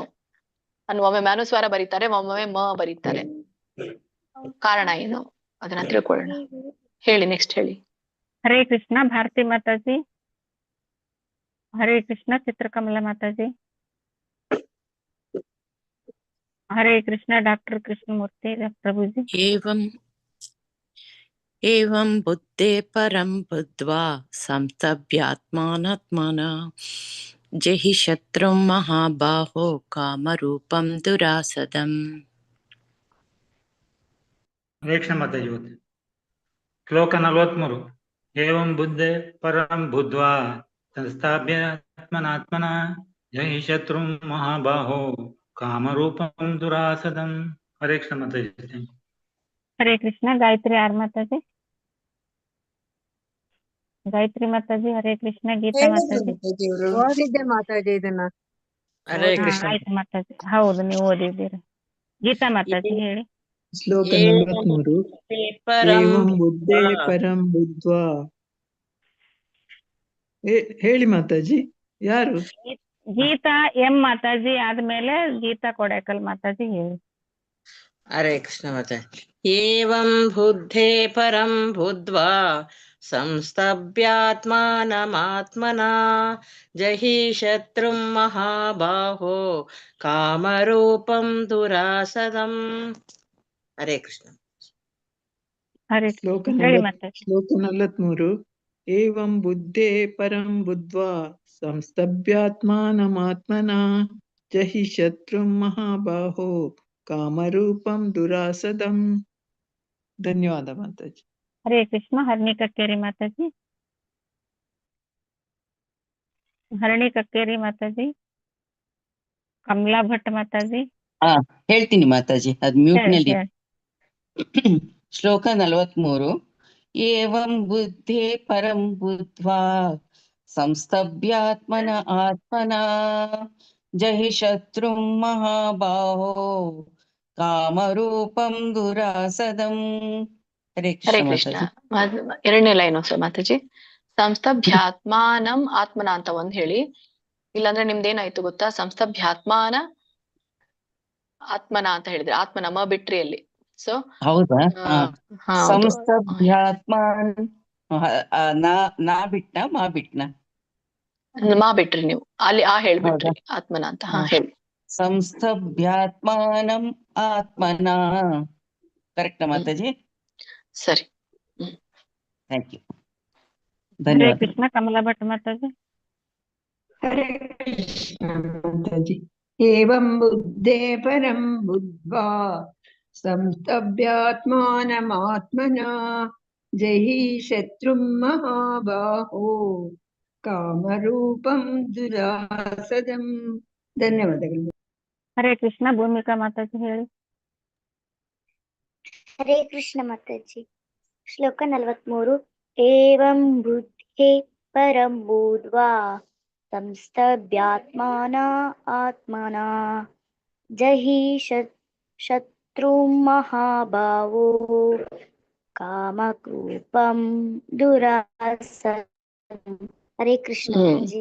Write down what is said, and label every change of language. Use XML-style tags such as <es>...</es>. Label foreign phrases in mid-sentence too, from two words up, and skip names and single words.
<kn>ಒಮ್ಮೊಮ್ಮೆ ಅನುಸ್ವಾರ ಬರೀತಾರೆ, ಒಮ್ಮೊಮ್ಮೆ ಮ ಬರೀತಾರೆ, ಕಾರಣ ಏನು ಅದನ್ನ ತಿಳ್ಕೊಳ್ಳೋಣ. ಹೇಳಿ, ನೆಕ್ಸ್ಟ್ ಹೇಳಿ. ಹರೇ ಕೃಷ್ಣ ಭಾರತಿ ಮಾತಾಜಿ. ಹರೇ ಕೃಷ್ಣ ಚಿತ್ರಕಮಲ ಮಾತಾಜಿ. ಹರೇ ಕೃಷ್ಣ ಡಾಕ್ಟರ್ ಕೃಷ್ಣಮೂರ್ತಿ ಪ್ರಭುಜಿ.</kn> <sa>एवं बुद्धे परं बुद्ध्वा संस्तभ्यात्मानात्मना जहि शत्रुं महाबाहो कामरूपं दुरासदम्.</sa> <kn>ವೇಕ್ಷ ಮಾತಾಜಿ ಓದಿ. ಶ್ಲೋಕ 43.</kn> <sa>ಏವಂ ಬುದ್ಧೇ ಪರಂ ಬುದ್ಧ್ವಾ ಸಂಸ್ಥಾಪ್ಯಾತ್ಮನಾತ್ಮನ ಜಹಿ ಶತ್ರುಂ ಮಹಾಬಾಹೋ ಕಾಮರೂಪಂ ದುರಾಸದಂ.</sa> <kn>ಹರೇ ಕೃಷ್ಣ ಮಾತಾಜಿ. ಹರೇ ಕೃಷ್ಣ ಗಾಯತ್ರಿ ಆರ್ ಮಾತಾಜಿ. ಗಾಯತ್ರಿ ಮಾತಾಜಿ. ಹರೇ ಕೃಷ್ಣ ಗೀತಾ ಮಾತಾಜಿ. ಓದಿದ್ದೆ ಮಾತಾಜಿ ಇದನ್ನ. ಹರೇ ಕೃಷ್ಣ. ಆಯ್ತು ಮಾತಾಜಿ, ಹೌದು ನೀವು ಓದಿದ್ದೀರಿ. ಗೀತಾ ಮಾತಾಜಿ ಹೇಳಿ. ಶ್ಲೋಕ 43.</kn> <sa>ಏವಂ ಬುದ್ಧೇ ಪರಂ ಬುದ್ಧ್ವಾ.</sa> <kn>ಹೇಳಿ ಮಾತಾಜಿ, ಯಾರು? ಗೀತಾ ಎಂ ಮಾತಾಜಿ ಆದ್ಮೇಲೆ ಗೀತಾ ಕೊಡೇಕಲ್ ಮಾತಾಜಿ ಹೇಳಿ. ಹರೇ ಕೃಷ್ಣ ಮಾತಾಜಿ.</kn> <sa>ಏವಂ ಬುದ್ಧೇ ಪರಂ ಬುದ್ಧ್ವಾ ಸಂಸ್ತಭ್ಯಾತ್ಮಾನಮಾತ್ಮನಾ ಜಹಿ ಶತ್ರುಂ ಮಹಾಬಾಹೋ ಕಾಮರೂಪಂ ದುರಾಸದಂ.</sa> <kn>ಹರೇ ಕೃಷ್ಣ. ಹರೇ ಶ್ಲೋಕ ಹೇಳಿ ಮಾತಾಜಿ. ಶ್ಲೋಕ 43.</kn> <sa>ಏವಂ ಬುದ್ಧೇ ಪರಂ ಬುದ್ಧ್ವಾ ಸಂಸ್ತಭ್ಯಾತ್ಮಾನಮಾತ್ಮನಾ ಜಹಿ ಶತ್ರುಂ ಮಹಾಬಾಹೋ ಕಾಮರೂಪಂ ದುರಾಸದಂ.</sa> <kn>ಧನ್ಯವಾದ ಮಾತಾಜಿ. ಹರೇ ಕೃಷ್ಣ. ಹರಣಿ ಕಕ್ಕೇರಿ ಮಾತಾಜಿ. ಹರಣಿ ಕಕ್ಕೇರಿ ಮಾತಾಜಿ. ಕಮಲಾ ಭಟ್ ಮಾತಾಜಿ. ಹೇಳ್ತೀನಿ ಮಾತಾಜಿ, ಅದ್ ಮ್ಯೂಟ್ ನಲ್ಲಿ. ಶ್ಲೋಕ 43.</kn> <sa>ಏವಂ ಬುದ್ಧೇ ಪರಂ ಬುದ್ಧ್ವಾ ಸಂಸ್ತಭ್ಯಾತ್ಮನ ಆತ್ಮನಾ ಜಹಿ ಶತ್ರುಂ ಮಹಾಬಾಹೋ ಕಾಮರೂಪಂ ದುರಾಸದಂ.</sa> <kn>ಹರೇ ಹರೇ ಕೃಷ್ಣ ಕೃಷ್ಣ. ಮಾತಾಜಿ. ಎರಡನೇ ಲೈನ್ ಮಾತಾಜಿ.</kn> <sa>ಸಂಸ್ತಭ್ಯಾತ್ಮಾನಂ ಆತ್ಮನ</sa> <kn>ಅಂತ ಒಂದ್ ಹೇಳಿ. ಇಲ್ಲಾಂದ್ರೆ ನಿಮ್ದೇನಾಯ್ತು ಗೊತ್ತಾ,</kn> <sa>ಸಂಸ್ತಭ್ಯಾತ್ಮಾನ ಆತ್ಮನ</sa> <kn>ಅಂತ ಹೇಳಿದ್ರೆ ಆತ್ಮನ ಮ ಬಿಟ್ರಿ ಅಲ್ಲಿ. ಸೊ ಹೌದಾ? ಹೌದು. ಸಂಸ್ತಭ್ಯಾತ್ಮಾನ್ ನಾ ಬಿಟ್ನ ಮಾ ಬಿಟ್ನ? ಮಾ ಬಿಟ್ರಿ ನೀವು ಅಲ್ಲಿ, ಹೇಳ್ಬಿಟ್ರಿ ಆತ್ಮನ ಅಂತ. ಹೇಳಿ.</kn> <sa>ಸಂಸ್ತಭ್ಯಾತ್ಮಾನಂ ಆತ್ಮನಾ.</sa> <kn>ಕರೆಕ್ಟ್ ಮಾತಾಜಿ? ಸರಿ,</kn> <en>thank you,</en> <kn>ಹರೇ ಧನ್ಯವಾದ. ಕೃಷ್ಣ ಕಮಲಾ ಭಟ್ ಮಾತಾಜಿ. ಹರೇ ಕೃಷ್ಣ ಮಾತಾಜಿ.</kn> <sa>ಏವಂ ಬುದ್ಧೇ ಪರಂ ಬುದ್ಧ್ವಾ ಸಂಸ್ತಭ್ಯಾತ್ಮಾನಮಾತ್ಮನಾ ಜಹಿ ಶತ್ರುಂ ಮಹಾಬಾಹೋ ಕಾಮರೂಪಂ ದುರಾಸದಂ.</sa> <kn>ಧನ್ಯವಾದಗಳು. ಹರೇ ಕೃಷ್ಣ ಭೂಮಿಕಾ ಮಾತಾಜಿ ಹೇಳಿ. ಹರೇ ಕೃಷ್ಣ ಮಾತಾಜಿ. ಶ್ಲೋಕ 43.</kn> <sa>ಏವಂ ಬುದ್ಧೇ ಪರಂ ಬುದ್ಧ್ವಾ ಸಂಸ್ತಭ್ಯಾತ್ಮಾನ ಆತ್ಮನ ಜಹಿ ಶತ್ರು ಮಹಾಭಾವೋ ಕಾಮಕ್ರೂಪಂ ದುರಾಸದಂ.</sa> <kn>ಹರೇ ಕೃಷ್ಣ ಮಾತಾಜಿ.</kn>